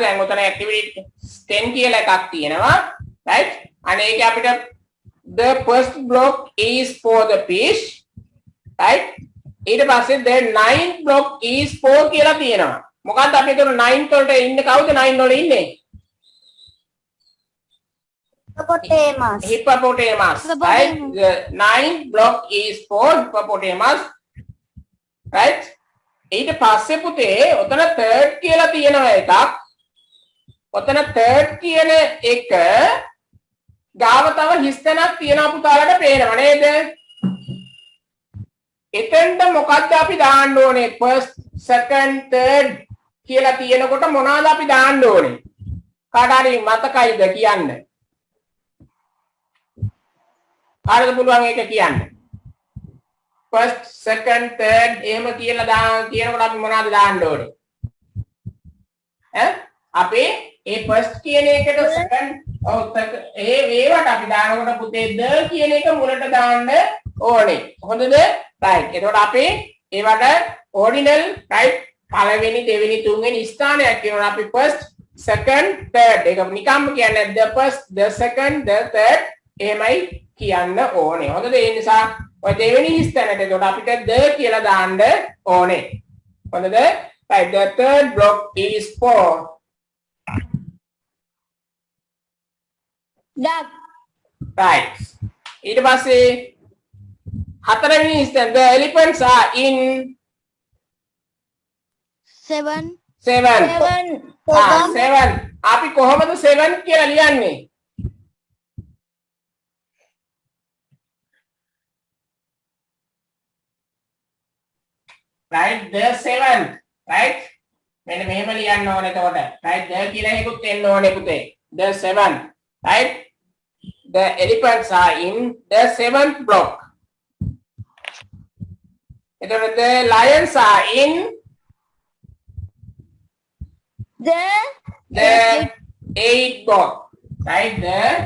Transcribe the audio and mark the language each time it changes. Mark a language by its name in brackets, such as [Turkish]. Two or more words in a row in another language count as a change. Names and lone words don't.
[Sinhala] දැන් උතන activity 10 කියලා එකක් තියෙනවා. right? අනේකේ අපිට [English] the first block is for the fish. right? [Sinhala] ඊට පස්සේ [English] the ninth block is for [Sinhala] කියලා තියෙනවා. මොකද්ද අපි එතන 9th වලට ඉන්නේ කවුද 9 වල ඉන්නේ? [English] Hippopotamus. Right? The ninth block is for hippopotamus. Right? [Sinhala] ඊට පස්සේ පුතේ ඔතන third කියලා තියෙනවා එකක්. ඔතන third කියන එක ගාව තව හිස්තැනක් තියෙනවා පුතාලට පේනව නේද? එතෙන්ට මොකද්ද අපි දාන්න ඕනේ? [English] first, second, third [Sinhala] කියලා තියෙනකොට මොනවාද අපි දාන්න ඕනේ? කාට හරි මතකයිද කියන්න? කාටද පුළුවන් ඒක කියන්න? [English] first, second, third [Sinhala] එහෙම කියලා කියනකොට අපි මොනවද දාන්න ඕනේ? අපි ඒ first කියන එකට second ඒවට අපි දානකොට පුතේ the කියන එක මුලට දාන්න ඕනේ. හොඳද? right. එතකොට අපි ඒවට [English] ordinal right [Sinhala] පළවෙනි දෙවෙනි තුන්වෙනි ස්ථානයක් කියනවා අපි [English] first, second, third. [Sinhala] ඒක නිකම්ම කියන්නේ [English] the first, the second, the third [Sinhala] එහෙමයි කියන්න ඕනේ. හොඳද? ඒ නිසා ඔය දෙවෙනි ස්ථානෙට එතකොට අපිට the කියලා දාන්න ඕනේ. හොඳද? [English] right. The third block is for duck right. [Sinhala] ඊට පස්සේ හතරවෙනි ස්ථාන [English] the elephants are in 7. 7. 7. [Sinhala] අපි කොහොමද 7 කියලා ලියන්නේ? [English] right the 7th right [Sinhala] මෙන්න මෙහෙම ලියන්න ඕනේ එතකොට [English] right the [Sinhala] කියලා එකකුත් එන්න ඕනේ පුතේ [English] the 7th right the elephants are in the 7th block එතකොට the lions are in The 8th block right the